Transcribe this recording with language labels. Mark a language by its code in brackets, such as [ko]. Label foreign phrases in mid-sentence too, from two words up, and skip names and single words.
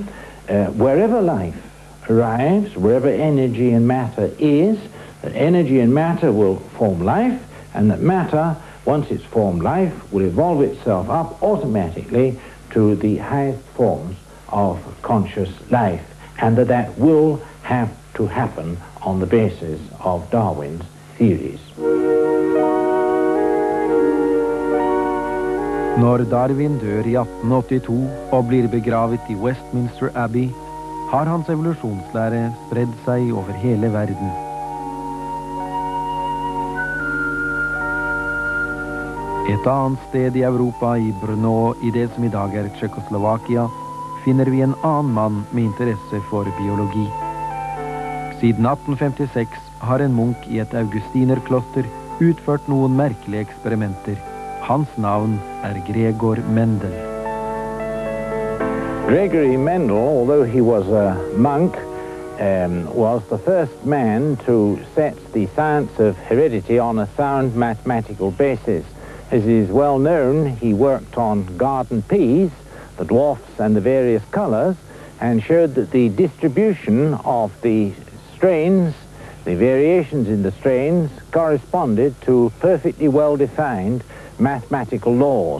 [en] wherever life arrives, wherever energy and matter is, that energy and matter will form life, and that matter, once it's formed life, will evolve itself up automatically to the highest forms of conscious life, and that will have to happen on the basis of Darwin's theories. [no] Når Darwin dør i 1882 og blir begravet i Westminster Abbey, har hans evolusjonslære spredd seg over hele verden. Et annet sted i Europa, i Brno, i det som i dag er Tsjekkoslovakia, finner vi en annen mann med interesse for biologi. Siden 1856 har en munk i et augustinerkloster utført noen merkelige eksperimenter. Hans navn er Gregor Mendel. [en] Gregory Mendel, although he was a monk, was the first man to set the science of heredity on a sound mathematical basis. As is well known, he worked on garden peas, the dwarfs and the various colors, and showed that the distribution of the strains, the variations in the strains, corresponded to perfectly well-defined mathematical laws.